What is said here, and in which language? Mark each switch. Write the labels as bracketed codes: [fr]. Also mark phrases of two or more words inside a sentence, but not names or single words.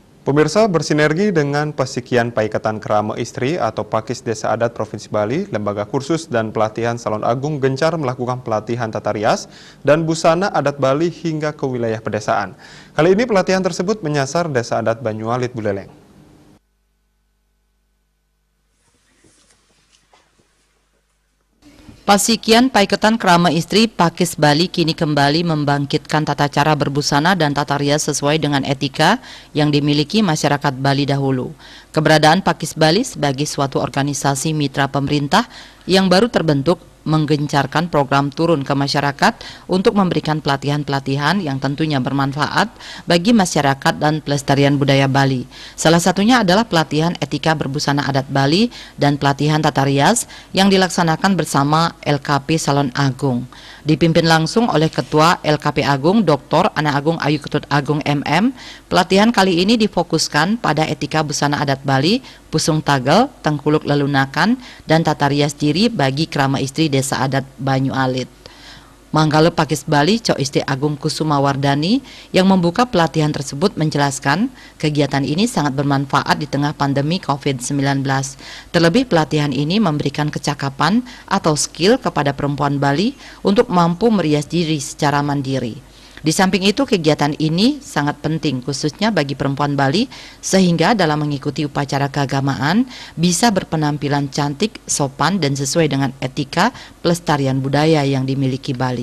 [id] Pemirsa, bersinergi dengan Pasikian Paikatan Kerama Istri atau Pakis Desa Adat Provinsi Bali, Lembaga Kursus dan Pelatihan Salon Agung gencar melakukan pelatihan tata rias dan busana adat Bali hingga ke wilayah pedesaan. Kali ini pelatihan tersebut menyasar Desa Adat Banyualit Buleleng. Pasikian Paikatan Kerama Istri Pakis Bali kini kembali membangkitkan tata cara berbusana dan tata rias sesuai dengan etika yang dimiliki masyarakat Bali dahulu. Keberadaan Pakis Bali sebagai suatu organisasi mitra pemerintah yang baru terbentuk menggencarkan program turun ke masyarakat untuk memberikan pelatihan-pelatihan yang tentunya bermanfaat bagi masyarakat dan pelestarian budaya Bali. Salah satunya adalah pelatihan etika berbusana adat Bali dan pelatihan tata rias yang dilaksanakan bersama LKP Salon Agung. Dipimpin langsung oleh Ketua LKP Agung Dr. Ana Agung Ayu Ketut Agung MM, pelatihan kali ini difokuskan pada etika busana adat Bali, pusung tagel, tengkuluk lelunakan, dan tata rias diri bagi kerama istri Desa Adat Banyualit. Manggala Pakis Bali Cok Isti Agung Kusuma Wardani yang membuka pelatihan tersebut menjelaskan kegiatan ini sangat bermanfaat di tengah pandemi COVID-19. Terlebih pelatihan ini memberikan kecakapan atau skill kepada perempuan Bali untuk mampu merias diri secara mandiri. Di samping itu kegiatan ini sangat penting khususnya bagi perempuan Bali sehingga dalam mengikuti upacara keagamaan bisa berpenampilan cantik, sopan dan sesuai dengan etika pelestarian budaya yang dimiliki Bali.